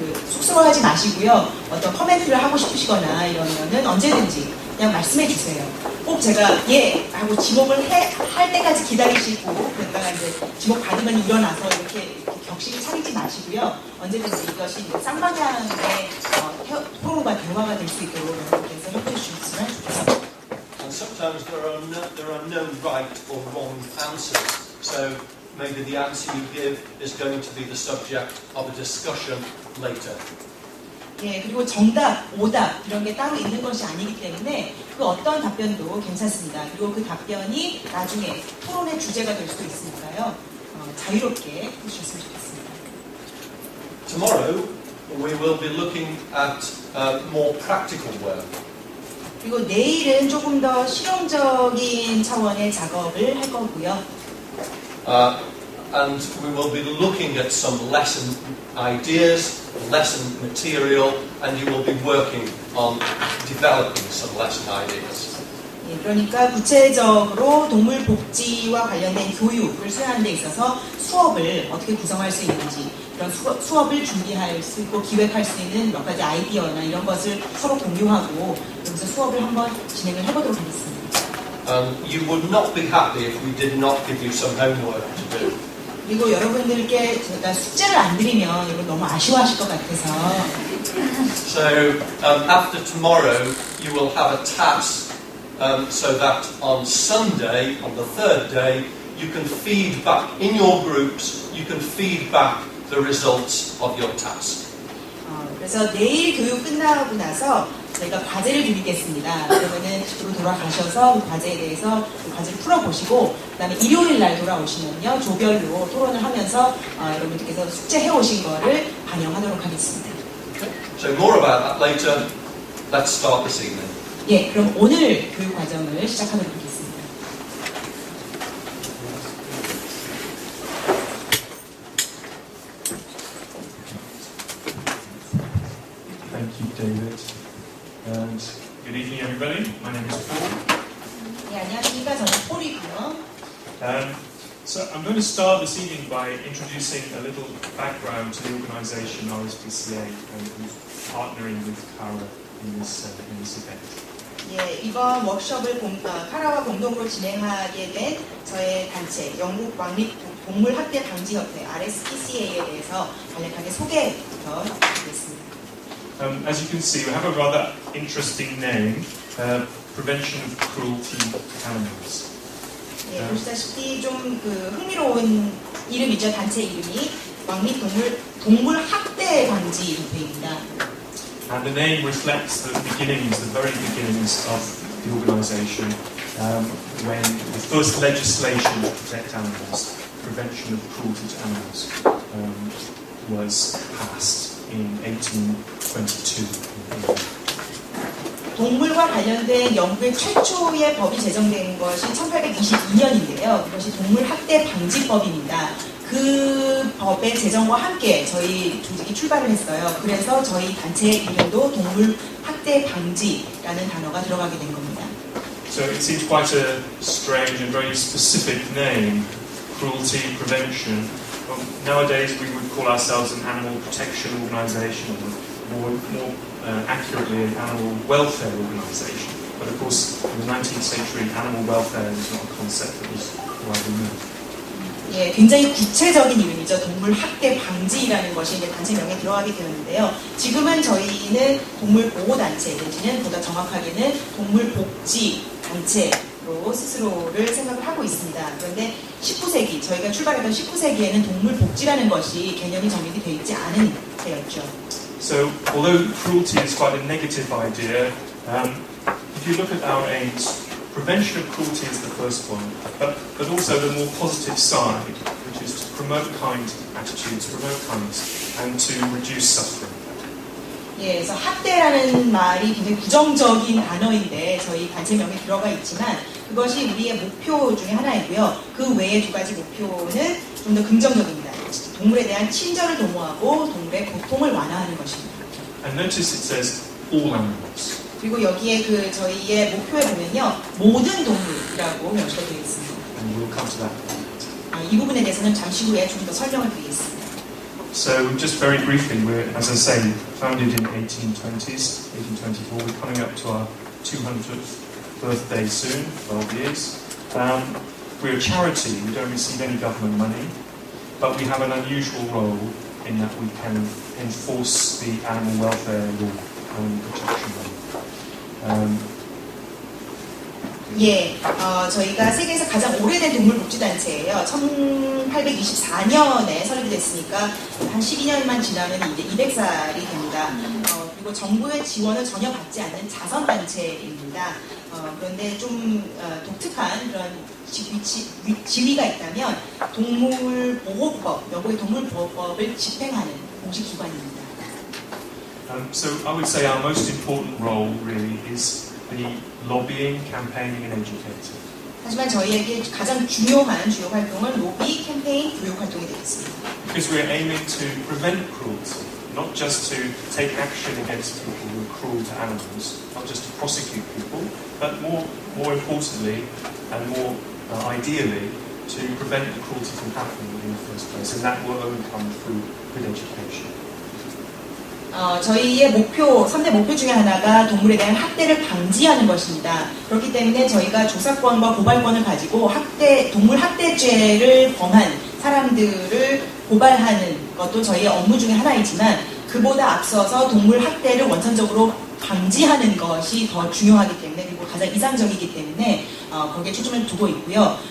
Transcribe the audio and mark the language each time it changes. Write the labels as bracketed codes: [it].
[ko] 쑥스러워하지 마시고요. 어떤 커멘트를 하고 싶으시거나 이러면은 언제든지 그냥 말씀해 주세요. 꼭 제가 예 하고 지목을 할 때까지 기다리시고 그러다가 이제 지목 받으면 일어나서 이렇게 격식을 차리지 마시고요. 언제든지 이것이 쌍방향의 토론과 대화가 될 수 있도록 여러분께서 협조해 주셨으면 좋겠습니다. [en] And sometimes there are no right or wrong answers. So maybe the answer you give is going to be the subject of a discussion later. [ko] 예, 그리고 정답, 오답 이런 게 따로 있는 것이 아니기 때문에 그 어떤 답변도 괜찮습니다. 그리고 그 답변이 나중에 토론의 주제가 될 수도 있으니까요. 자유롭게 해주셨으면 좋겠습니다. [en] Tomorrow we will be looking at more practical work. [ko] 그리고 내일은 조금 더 실용적인 차원의 작업을 할 거고요. [en] And we will be looking at some lesson ideas, lesson material, and you will be working on developing some lesson ideas. [ko] 예, 그러니까 구체적으로 동물 복지와 관련된 교육을 수행하는 데 있어서 수업을 어떻게 구성할 수 있는지, 이런 수업을 준비할 수 있고 기획할 수 있는 몇 가지 아이디어나 이런 것을 서로 공유하고 여기서 수업을 한번 진행을 해보도록 하겠습니다. [en] You would not be happy if we did not give you some homework to do. [ko] 그리고 여러분들께 제가 숙제를 안 드리면 여러분 너무 아쉬워하실 것 같아서. [en] So after tomorrow, you will have a task so that on Sunday, on the third day, you can feed back in your groups. You can feed back the results of your task. [ko] 그래서 내일 교육 끝나고 나서 저희가 과제를 드리겠습니다. 그러면은 집으로 돌아가셔서 그 과제에 대해서 그 과제를 풀어보시고 그다음에 일요일 날 돌아오시면요 조별로 토론을 하면서 여러분들께서 숙제해 오신 거를 반영하도록 하겠습니다. [en] Okay. So more about that later. Let's start this evening. [ko] 예, 그럼 오늘 교육 과정을 시작하도록 하겠습니다. [en] Thank you, David. And good evening, everybody. My name is Paul. [ko] 네, 안녕하십니까. 저는 폴이고요. [en] So I'm going to start this evening by introducing a little background to the organisation RSPCA and who's partnering with CARA in this event. [ko] 예, 이번 워크숍을 카라와 공동으로 진행하게 된 저의 단체 영국 왕립 동물 학대 방지 협회 RSPCA에 대해서 간략하게 소개부터 드리겠습니다. [en] As you can see, we have a rather interesting name, Prevention of Cruelty to Animals. [ko] 예, 보시다시피 좀 흥미로운 이름이죠. 단체 이름이 왕립 동물 학대 방지 협회입니다. [en] And the name reflects the beginnings, the very beginnings of the organisation, when the first legislation to protect animals, Prevention of Cruelty to Animals, was passed in 1822. [ko] 동물과 관련된 영국의 최초의 법이 제정된 것이 1822년인데요. 그것이 동물학대 방지법입니다. 그 법의 제정과 함께 저희 조직이 출발을 했어요. 그래서 저희 단체의 이름도 동물학대 방지라는 단어가 들어가게 된 겁니다. [en] So it seems quite a strange and very specific name, cruelty prevention. Nowadays we would call ourselves an animal protection organisation, or more accurately an animal welfare organisation. But of course, in the 19th century, animal welfare was not a concept that was widely known. [ko] 예, 굉장히 구체적인 이름이죠. 동물 학대 방지라는 것이 이제 단체명에 들어가게 되었는데요. 지금은 저희는 동물 보호 단체, 내지는 보다 정확하게는 동물 복지 단체로 스스로를 생각을 하고 있습니다. 그런데 19세기, 저희가 출발했던 19세기에는 동물 복지라는 것이 개념이 정립이 되어 있지 않은 때였죠. [en] So, although cruelty is quite a negative idea, if you look at our aims, prevention of cruelty is the first one, but also the more positive side, which is to promote kind attitudes, promote kindness, and to reduce suffering. [ko] 예, 그래서 학대라는 말이 굉장히 부정적인 단어인데 저희 단체명에 들어가 있지만 그것이 우리의 목표 중에 하나이고요. 그 외에 두 가지 목표는 좀 더 긍정적입니다. 동물에 대한 친절을 도모하고 동물의 고통을 완화하는 것입니다. [en] And notice it says all animals. [ko] 그리고 여기에 저희의 목표에 보면요, 모든 동물이라고 명시가 되어 있습니다. [en] And we'll come to that. [ko] 이 부분에 대해서는 잠시 후에 좀 더 설명을 드리겠습니다. [en] So just very briefly, we're, as I say, founded in 1820s, 1824. We're coming up to our 200th birthday soon, 12 years. We're a charity. We don't receive any government money, but we have an unusual role in that we can enforce the animal welfare law, animal protection law. [ko] 예, 저희가 세계에서 가장 오래된 동물복지단체예요. 1824년에 설립이 됐으니까 한 12년만 지나면 이제 200살이 됩니다. 그리고 정부의 지원을 전혀 받지 않는 자선단체입니다. 그런데 좀 독특한 그런 지위가 있다면 동물보호법, 여고의 동물보호법을 집행하는 공식 기관입니다. [en] So I would say our most important role really is the lobbying, campaigning and educating. [ko] 하지만 저희에게 가장 중요한 주요 활동은 로비, 캠페인, 교육 활동이 되겠습니다. [en] Because we're aiming to prevent cruelty, not just to take action against people who are cruel to animals, not just to prosecute people, but more importantly and more ideally to prevent the cruelty from happening in the first place, and that will only come through good education. [ko] 저희의 3대 목표 중에 하나가 동물에 대한 학대를 방지하는 것입니다. 그렇기 때문에 저희가 조사권과 고발권을 가지고 동물 학대죄를 범한 사람들을 고발하는 것도 저희의 업무 중에 하나이지만 그보다 앞서서 동물 학대를 원천적으로 방지하는 것이 더 중요하기 때문에 그리고 가장 이상적이기 때문에 거기에 초점을 두고 있고요.